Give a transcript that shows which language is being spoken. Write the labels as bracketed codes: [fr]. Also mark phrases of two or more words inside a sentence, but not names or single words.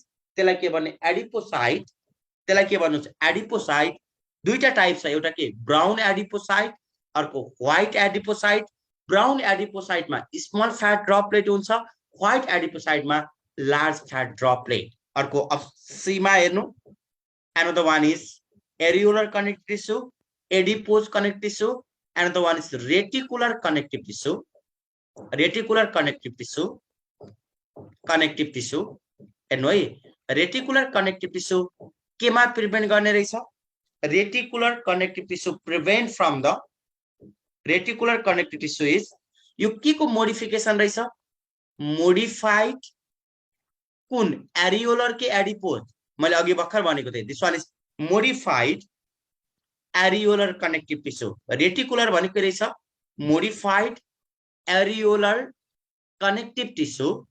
[ne] त्यसलाई के भन्ने? एडिपोसाइट। त्यसलाई के भन्नुहुन्छ? एडिपोसाइट। दुईटा टाइप छ, एउटा के? [en] brown adipocyte, अर्को white adipocyte. brown adipocyte-ma small fat droplet [ne] हुन्छ, [en] white adipocyte-ma large fat droplet. [ne] अर्को सीमा हेर्नु, [en] another one is areolar connective tissue, adipose connective tissue, another one is reticular connective tissue. Reticular connective tissue, [ne] हेर्नु है [en] reticular connective tissue [ne] केमा प्रिभेन्ट गर्ने रहेछ [en] reticular connective tissue prevent from the reticular connective tissue is [ne] यो के को मोडिफिकेसन रहेछ मोडिफाइड कुन एरियोलर के एडिपोज मैले अघि भर्खर भनेको थिएँ [en] this one is modified areolar connective tissue [ne] रेटिकुलर भनेको रहेछ [en] modified areolar connective tissue